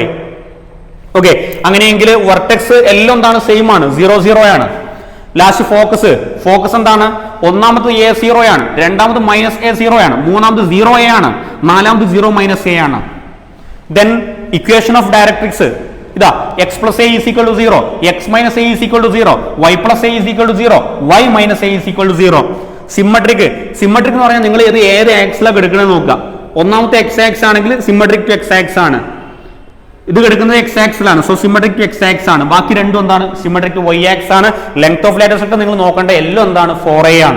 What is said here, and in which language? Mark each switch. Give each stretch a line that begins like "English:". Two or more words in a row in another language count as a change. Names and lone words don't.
Malayalam: ഓക്കെ, അങ്ങനെയെങ്കിൽ വെർട്ടെക്സ് എല്ലാം എന്താണ്? സെയിം ആണ്, 0 0 ആണ്.
English: last focus
Malayalam: എന്താണ്? ഒന്നാമത് a0 ആണ്, രണ്ടാമത് -a0 ആണ്, മൂന്നാമത് 0a ആണ്, നാലാമത് 0 - a ആണ്.
English: then equation of directrix ഇതാ, x + a = 0, x - a = 0, y + a = 0, y - a = 0.
Malayalam: സിമ്മട്രിക് എന്ന് പറഞ്ഞാൽ നിങ്ങൾ ഏത് ആക്സിലാണ് എടുക്കണമെന്ന് നോക്കുക. ഒന്നാമത്തെ x ആക്സ് ആണെങ്കിൽ
English: symmetric to x axis
Malayalam: ആണ്. ഇത് എടുക്കുന്നത് x ആക്സിലാണ്.
English: so symmetric to x axis
Malayalam: ആണ്. ബാക്കി രണ്ടും എന്താണ്?
English: symmetric to y axis ആണ്. length of latus rectum
Malayalam: നിങ്ങൾ നോക്കേണ്ട എല്ലാം എന്താണ്? 4a ആണ്.